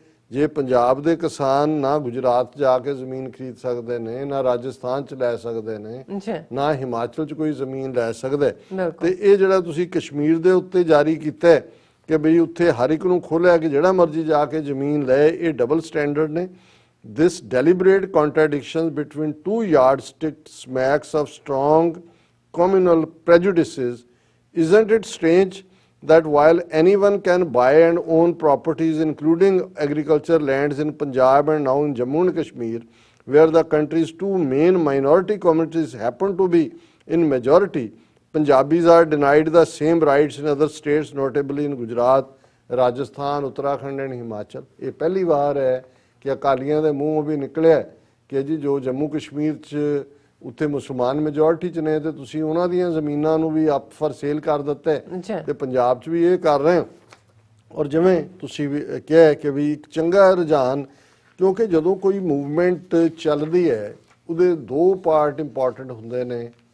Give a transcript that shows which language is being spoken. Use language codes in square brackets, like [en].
[pa] ਜੇ ਪੰਜਾਬ ਦੇ ਕਿਸਾਨ ਨਾ ਗੁਜਰਾਤ ਜਾ ਕੇ ਜ਼ਮੀਨ ਖਰੀਦ ਸਕਦੇ ਨੇ, ਨਾ ਰਾਜਸਥਾਨ 'ਚ ਲੈ ਸਕਦੇ ਨੇ, ਨਾ ਹਿਮਾਚਲ 'ਚ ਕੋਈ ਜ਼ਮੀਨ ਲੈ ਸਕਦੇ, ਤੇ ਇਹ ਜਿਹੜਾ ਤੁਸੀਂ ਕਸ਼ਮੀਰ ਦੇ ਉੱਤੇ ਜਾਰੀ ਕੀਤਾ ਕਿ ਬਈ ਉੱਥੇ ਹਰ ਇੱਕ ਨੂੰ ਖੋਲ੍ਹਿਆ ਕਿ ਜਿਹੜਾ ਮਰਜ਼ੀ ਜਾ ਕੇ ਜ਼ਮੀਨ ਲਏ, ਇਹ ਡਬਲ ਸਟੈਂਡਰਡ ਨੇ। [en] This deliberate contradiction between 2 yardsticks smacks of strong communal prejudices. Isn't it strange that while anyone can buy and own properties including agriculture lands in Punjab and now in Jammu and Kashmir, where the country's 2 main minority communities happen to be in majority, Punjabis are denied the same rights in other states, notably in Gujarat, Rajasthan, Uttarakhand and Himachal। [pa] ਇਹ ਪਹਿਲੀ ਵਾਰ ਹੈ ਕਿ ਅਕਾਲੀਆਂ ਦੇ ਮੂੰਹੋਂ ਵੀ ਨਿਕਲਿਆ ਕਿ ਜੀ ਜੋ ਜੰਮੂ ਕਸ਼ਮੀਰ 'ਚ ਉੱਥੇ ਮੁਸਲਮਾਨ ਮੈਜੋਰਟੀ 'ਚ ਨੇ ਤੇ ਤੁਸੀਂ ਉਹਨਾਂ ਦੀਆਂ ਜ਼ਮੀਨਾਂ ਨੂੰ ਵੀ [en] up for sale [pa] ਕਰ ਦਿੱਤਾ ਤੇ ਪੰਜਾਬ 'ਚ ਵੀ ਇਹ ਕਰ ਰਹੇ ਹੋ। ਔਰ ਜਿਵੇਂ ਤੁਸੀਂ ਵੀ ਕਿਹਾ ਕਿ ਵੀ ਇੱਕ ਚੰਗਾ ਰੁਝਾਨ, ਕਿਉਂਕਿ ਜਦੋਂ ਕੋਈ ਮੂਵਮੈਂਟ ਚੱਲਦੀ ਹੈ ਉਹਦੇ ਦੋ ਪਾਰਟ ਇੰਪੋਰਟੈਂਟ ਹੁੰਦੇ ਨੇ।